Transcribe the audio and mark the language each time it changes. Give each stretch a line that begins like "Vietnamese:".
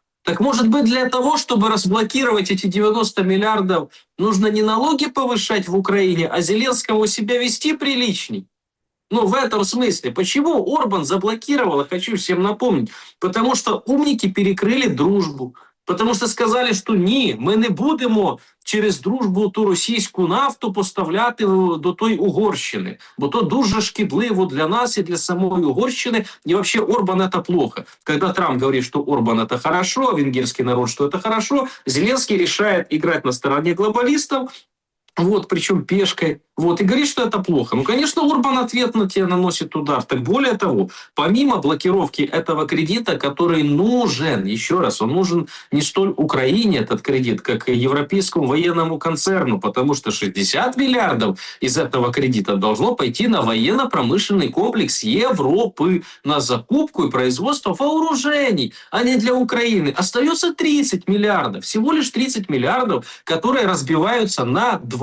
Russian: Так может быть, для того, чтобы разблокировать эти 90 миллиардов, нужно не налоги повышать в Украине, а Зеленскому себя вести приличней? Ну, в этом смысле. Почему Орбан заблокировал, я хочу всем напомнить, потому что умники перекрили дружбу.
Ukrainian: Потому що сказали, що ні, ми не будемо через дружбу ту російську нафту поставляти до той Угорщини, бо то дуже шкідливо для нас і для самої Угорщини, і
Russian: вообще Орбан это плохо. Когда Трамп говорит, что Орбан это хорошо, венгерский народ, что это хорошо, Зеленский решает играть на стороне глобалистов, вот, причем пешкой, вот, и говорит, что это плохо. Ну, конечно, Орбан ответно тебе наносит удар. Так более того, помимо блокировки этого кредита, который нужен, еще раз, он нужен не столь Украине, этот кредит, как и европейскому военному концерну, потому что 60 миллиардов из этого кредита должно пойти на военно-промышленный комплекс Европы, на закупку и производство вооружений, а не для Украины. Остается 30 миллиардов, всего лишь 30 миллиардов, которые разбиваются на 2